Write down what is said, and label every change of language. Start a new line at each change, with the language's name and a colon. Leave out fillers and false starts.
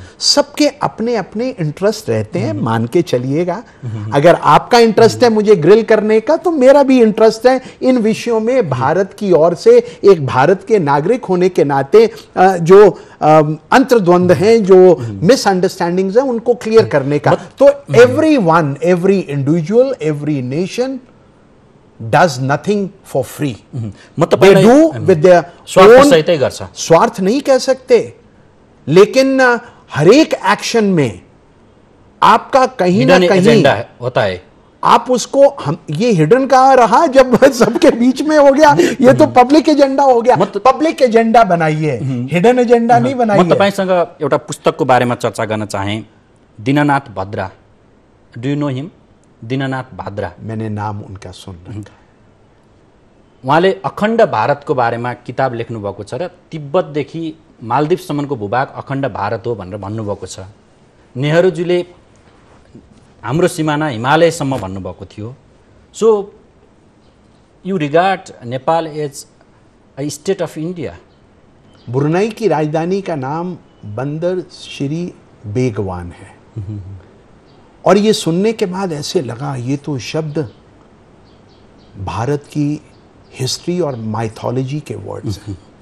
Hindi: सबके अपने अपने इंटरेस्ट रहते हैं, मान के चलिएगा। अगर आपका इंटरेस्ट है मुझे ग्रिल करने का, तो मेरा भी इंटरेस्ट है इन विषयों में भारत की ओर से एक भारत के नागरिक होने के नाते जो अंतर्द्वंद हैं, जो मिसअंडरस्टैंडिंग्स हैं, उनको क्लियर करने का।
English: तो everyone, every individual, every nation does nothing for free. They do with their own,
Hindi: स्वार्थ नहीं कह सकते, लेकिन हर एक एक्शन में आपका कहीं ना कहीं होता है। आप उसको, हम ये हिडन कहाँ रहा जब सबके बीच में हो गया। ये तो पब्लिक एजेंडा हो गया। पब्लिक एजेंडा बनाइए, हिडन एजेंडा नहीं बनाइए।
Nepali: म तपाईसँग एउटा पुस्तकको बारेमा चर्चा गर्न चाहे।
English: Dinanath Bhadra, do you know him? Dinanath Bhadra,
Hindi: मैंने नाम उनका सुन रखा।
Nepali: उहाँले अखण्ड भारतको बारेमा किताब लेख्नु भएको छ र तिब्बतदेखि मालदिप्ससम्मको भूभाग अखण्ड भारत हो भनेर भन्नुभएको छ। नेहरूजीले हाम्रो सिमाना हिमालयसम्म भन्नुभएको थियो।
English: So you regard Nepal as a state of India.
Hindi: Brunei की राजधानी का नाम बंदर श्री बेगवान है। और ये सुनने के बाद ऐसे लगा ये तो शब्द भारत की हिस्ट्री और माइथोलॉजी के वर्ड्स हैं।